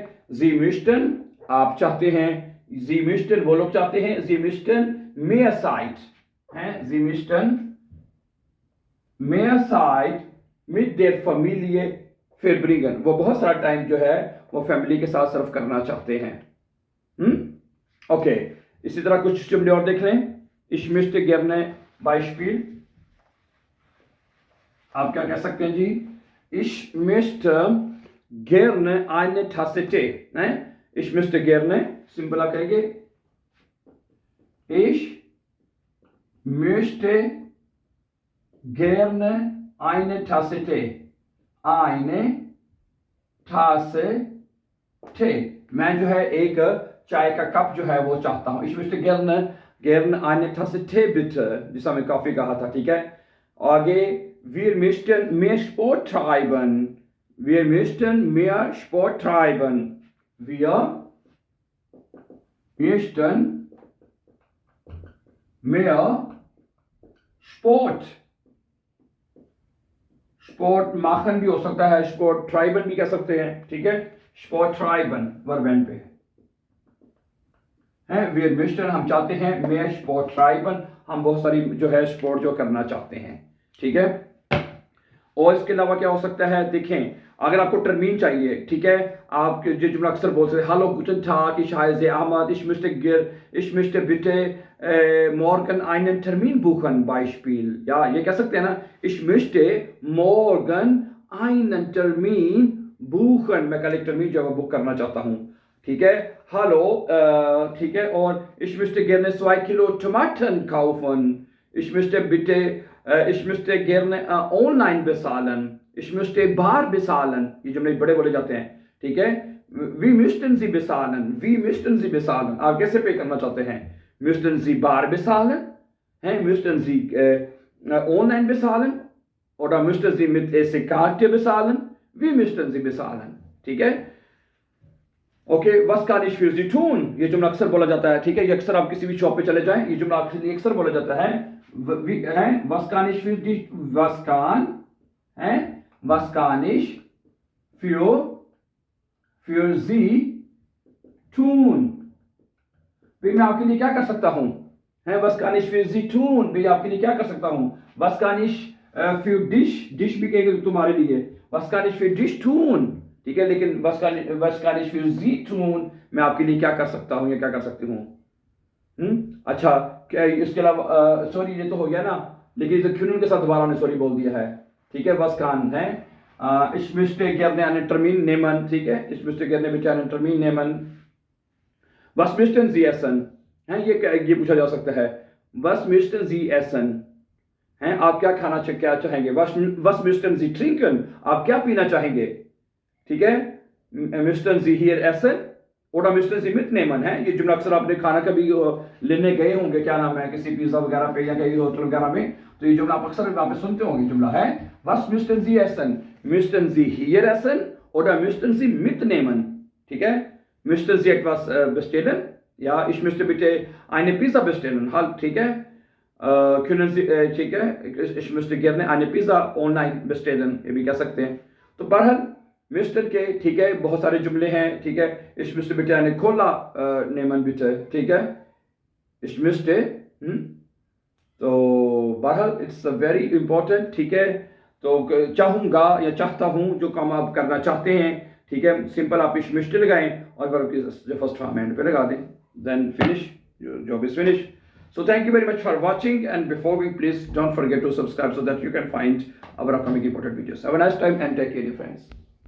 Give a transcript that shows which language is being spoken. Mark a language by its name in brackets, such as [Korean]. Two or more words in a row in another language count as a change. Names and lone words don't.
[German] Sie möchten [Hindi] आप चाहते हैं, [German] Sie möchten [Hindi] वो लोग चाहते हैं, [German] Sie möchten mehr Zeit [Hindi] है, [German] Sie möchten mehr Zeit mit der Familie verbringen, [Hindi] वो बहुत सारा टाइम जो है वो फैमिली के साथ सर्व करना चाहते हैं। ओके, इसी तरह कुछ जुमले और देख लें। [German] Ich möchte gerne Beispiel, [Hindi] आप क्या कह सकते हैं जी, [German] Ich möchte gerne eine Tasse Tee है। Ich möchte gerne, [Hindi] सिंपल आप कहेंगे [German] Ich möchte gerne eine Tasse Tee, eine Tasse Tee, [Hindi] मैं जो है एक चाय का कप जो है वो चाहता हूं। [German] Ich möchte gerne eine Tasse Tee bitte, [Hindi] जिसे हमने कॉफी कहा था, ठीक है। [German] आगे wir möchten mehr Sport treiben, wir möchten mehr Sport treiben, wir möchten mehr Sport machen [Hindi] भी हो सकता है, [German] Sport treiben [Hindi] भी कह सकते हैं, ठीक है। [German] Sport treiben [English] verb end [Hindi] पे है। [German] wir möchten [Hindi] हम चाहते हैं, [German] mehr Sport treiben [Hindi] हम बहुत सारी जो है स्पोर्ट जो करना चाहते हैं, ठीक है। और इसके अलावा क्या हो सकता है, देखें अगर आपको टर्मीन चाहिए, ठीक है, आप जो जुमला अक्सर बोलते हैं, [German] Hallo guten Tag, ich heiße Ahmad, ich möchte bitte morgen einen Termin buchen, Beispiel, [Hindi] या ये कह सकते हैं ना, [German] ich möchte morgen einen Termin buchen, [Hindi] मैं कल एक टर्मीन जो है बुक करना चाहता हूँ, ठीक है। [German] हेलो, [Hindi] ठीक है। और [German] ich möchte gerne 2 Kilo Tomaten kaufen, ich möchte bitte ich möchte gerne online bezahlen, ich möchte bar bezahlen, [Hindi] ये जुमले बड़े बोले जाते हैं, ठीक है। [German] wie möchten Sie bezahlen, wie möchten Sie bezahlen, [Hindi] आप कैसे पे करना चाहते हैं, [German] möchten Sie bar bezahlen है, möchten Sie online bezahlen oder möchten Sie mit EC-Karte bezahlen, wie möchten Sie bezahlen, [Hindi] ठीक है। ओके, [German] was kann ich für Sie tun, [Hindi] ये जुमला अक्सर बोला जाता है, ठीक है। ये अक्सर आप किसी भी शॉप पे चले जाएं, ये जुमला आपके अक्सर बोला जाता है। [German] was kann ich für dich, was kann ich für Sie tun, [Hindi] भाई मैं आपके लिए क्या कर सकता हूं, है। [German] was kann ich für Sie tun, [Hindi] भाई आपके लिए क्या कर सकता हूं। [German] was kann ich für dich [Hindi] भी कहेंगे तुम्हारे लिए, [German] was kann ich für dich tun, [Hindi] ठीक है। [German] लेकिन was kann ich für Sie tun, [Hindi] मैं आपके लिए क्या कर सकता हूं या क्या कर सकती हूं। अच्छा, क्या इसके अलावा सॉरी ये तो हो गया ना, लेकिन इसे क्यों के साथ दोबारा ने सॉरी बोल दिया है, ठीक है। [German] was kann है ich möchte gerne einen Termin nehmen, [Hindi] ठीक है। [German] ich möchte gerne bitte einen Termin nehmen, was möchten Sie essen है, [Hindi] ये पूछा जा सकता है, [German] was möchten Sie essen [Hindi] है, आप क्या खाना क्या चाहेंगे। [German] was möchten Sie trinken, [Hindi] आप क्या पीना चाहेंगे, ठीक है। [German] möchten Sie hier essen oder möchten Sie mitnehmen [Hindi] है, ये जुमला अक्सर आपने खाना कभी लेने गए होंगे, क्या नाम है, किसी पिज्जा वगैरह पे या कहीं होटल वगैरह में, तो ये जुमला आप अक्सर वहां पे सुनते होंगे, जुमला है [German] was möchten Sie essen, möchten Sie hier essen oder möchten Sie mitnehmen, [Hindi] ठीक है। [German] möchten Sie etwas bestellen, ja ich möchte bitte eine Pizza bestellen, halt, [Hindi] ठीक है। [German] können Sie [Hindi] ठीक है, [German] ich möchte gerne eine Pizza online bestellen, [Hindi] ये भी कह सकते हैं। तो बहरहाल मिस्टर के, ठीक है, बहुत सारे जुमले हैं, ठीक है। [German] ich möchte bitte eine Cola nehmen bitte, [Hindi] ठीक है। [German] ich möchte [Hindi] तो बहरहाल [English] it's very important, [Hindi] ठीक है। तो चाहूंगा या चाहता हूं, जो काम आप करना चाहते हैं, ठीक है, सिंपल आप [German] ich möchte [Hindi] लगाएं और वर्ब की जो [English] first form [Hindi] एंड पे लगा दें, [English] Then finish, job is finish. So thank you very much for watching, and before we, please don't forget to subscribe so that you can find our upcoming important videos. Have a nice time and take care, dear friends.